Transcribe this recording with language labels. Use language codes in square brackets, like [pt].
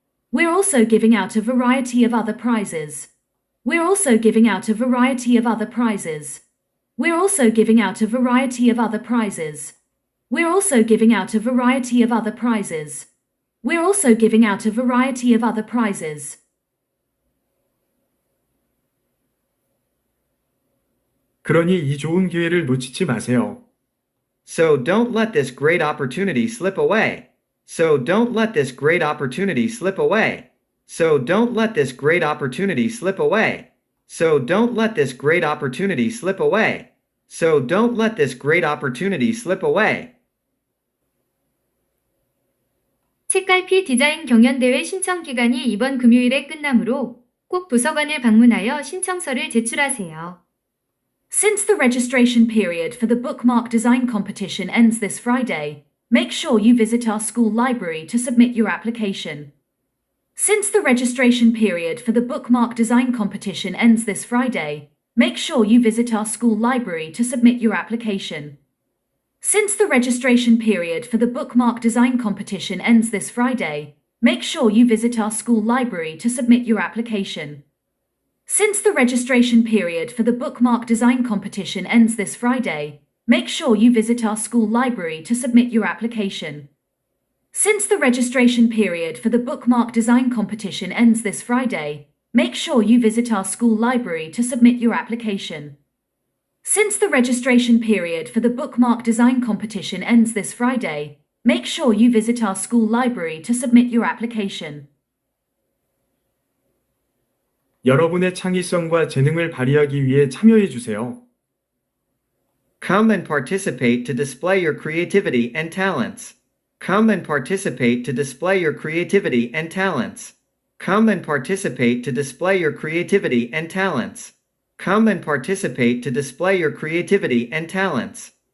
[en] We're also giving out a variety of other prizes. We're also giving out a variety of other prizes. We're also giving out a variety of other prizes. We're also giving out a variety of other prizes. We're also giving out a variety of other prizes. [ko] 그러니 이 좋은 기회를 놓치지 마세요. [en] So don't let this great opportunity slip away. So don't let this great opportunity slip away. So don't let this great opportunity slip away. So don't let this great opportunity slip away. So don't let this great opportunity slip away. [ko] 책갈피 디자인 경연대회 신청 기간이 이번 금요일에 끝나므로 꼭 도서관을 방문하여 신청서를 제출하세요. [en] Since the registration period for the bookmark design competition ends this Friday, make sure you visit our school library to submit your application. Since the registration period for the bookmark design competition ends this Friday, make sure you visit our school library to submit your application. Since the registration period for the bookmark design competition ends this Friday, make sure you visit our school library to submit your application. Since the registration period for the bookmark design competition ends this Friday, make sure you visit our school library to submit your application. Since the registration period for the bookmark design competition ends this Friday, make sure you visit our school library to submit your application. Since the registration period for the bookmark design competition ends this Friday, make sure you visit our school library to submit your application. [ko] 여러분의 창의성과 재능을 발휘하기 위해 참여해 주세요. [en] Come and participate to display your creativity and talents. Come and participate to display your creativity and talents. Come and participate to display your creativity and talents. Come and participate to display your creativity and talents.